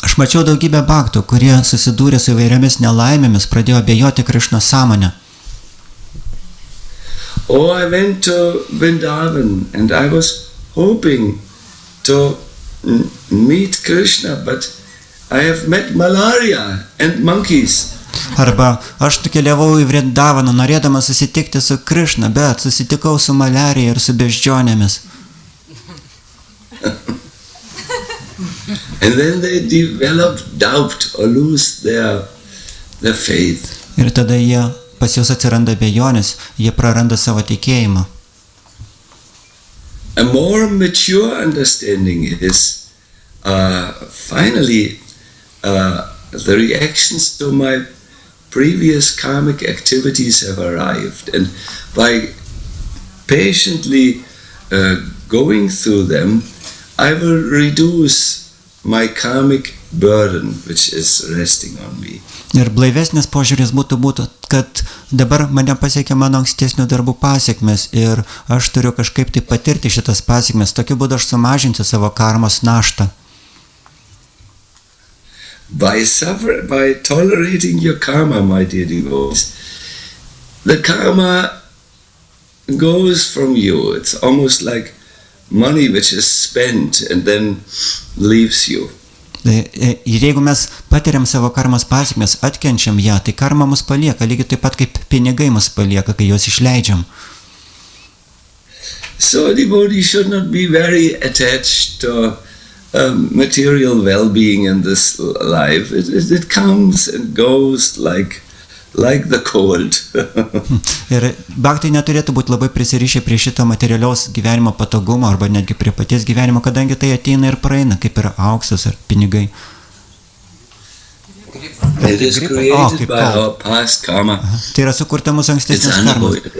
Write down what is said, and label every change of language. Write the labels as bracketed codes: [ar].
[lt] Aš mačiau daugybę bhaktų, kurie susidūrė su įvairiomis nelaimėmis, pradėjo abejoti Krishna sąmonę. [en] Oh, I went to Vrindavan and I was hoping to meet Krishna, but I have met malaria and monkeys. [lt] Arba aš keliavau į Vrindavaną, norėdamas susitikti su Krishna, bet susitikau su maliarija ir su beždžionėmis. [en] And then they develop doubt or lose their faith. [lt] Ir tada pas juos atsiranda abejonės, jie praranda savo tikėjimą. [en] A more mature understanding is finally the reactions to my previous karmic activities have arrived, and by patiently going through them, I will reduce my karmic burden which is resting on me. [lt] Ir blaivesnis požiūris būtų, kad dabar mane pasiekė mano ankstesnių darbų pasiekmes ir aš turiu kažkaip tai patirti šitas pasiekmes. Tokiu būdu aš sumažinsiu savo karmos naštą. [en] By tolerating your karma, my dear devotees, the karma goes from you. It's almost like money which is spent and then leaves you. [lt] Ir jeigu mes patiriam savo karmos pasiekmes, atkenčiam ją, tai karma mus palieka, lygiai taip pat kaip pinigai mus palieka, kai juos išleidžiam. [en] So devotee should not be very attached to material well-being in this life. It comes and goes like the cold. [lt] Ir bhaktai neturėtų būti labai prisirišę prie šito materialiaus gyvenimo patogumo arba netgi prie paties gyvenimo, kadangi tai ateina ir praeina, kaip ir auksas ar pinigai. [en] It is created by our past karma. [lt] Tai yra sukurta mūsų ankstesnės karmos.